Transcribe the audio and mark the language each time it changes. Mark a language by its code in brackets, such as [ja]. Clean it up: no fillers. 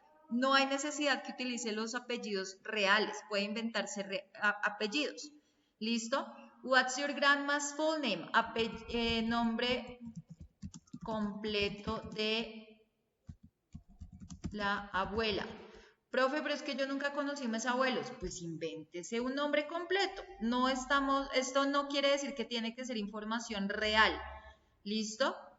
[es] No hay necesidad que utilice los apellidos reales, puede inventarse apellidos. ¿Listo? [en] What's your grandma's full name? [es] Nombre completo de la abuela. Profe, pero es que yo nunca conocí a mis abuelos. Pues invéntese un nombre completo. Esto no quiere decir que tiene que ser información real. ¿Listo?